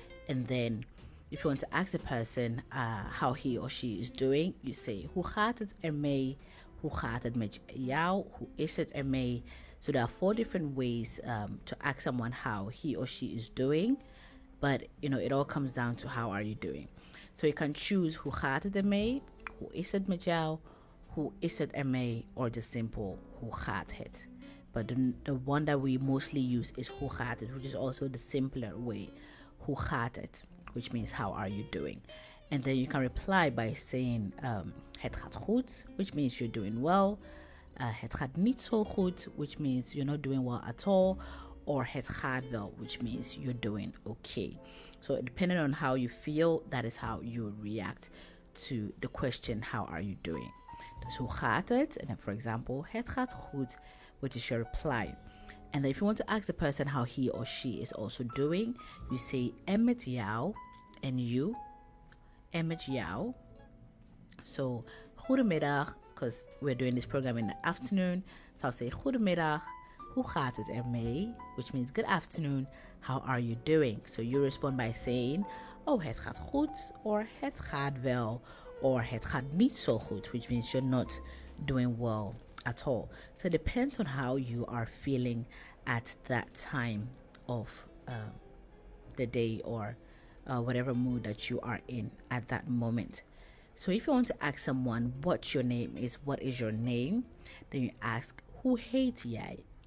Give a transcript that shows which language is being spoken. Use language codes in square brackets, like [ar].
[en] And then if you want to ask the person how he or she is doing, you say [nl] hoe gaat het ermee? Hoe gaat het met jou? Hoe is het ermee? [en] So there are 4 different ways to ask someone how he or she is doing. But, it all comes down to how are you doing. So you can choose [nl] hoe gaat het ermee? Hoe is het met jou? Hoe is het ermee? [en] Or just simple [nl] hoe gaat het? [en] But the one that we mostly use is [nl] hoe gaat het, [en] which is also the simpler way. [nl] Hoe gaat het, [en] which means how are you doing? And then you can reply by saying [nl] het gaat goed, [en] which means you're doing well. [nl] Het gaat niet zo goed, [en] which means you're not doing well at all. or [nl] het gaat wel, [en] which means you're doing okay. So depending on how you feel, that is how you react to the question, how are you doing? [nl] Dus hoe gaat het? [en] And then for example, [nl] het gaat goed, [en] which is your reply. And then if you want to ask the person how he or she is also doing, you say [nl] en met jou, [en] and you, en met jou. So goedemiddag, because we're doing this program in the afternoon. So I'll say [nl] goedemiddag, hoe gaat het ermee? [en] Which means good afternoon, how are you doing? So you respond by saying, oh, [nl] het gaat goed, [en] or [nl] het gaat wel, [en] or [nl] het gaat niet zo goed, [en] which means you're not doing well at all. So it depends on how you are feeling at that time of the day, or whatever mood that you are in at that moment. So if you want to ask someone what your name is, what is your name, then you ask, [nl] hoe heet jij?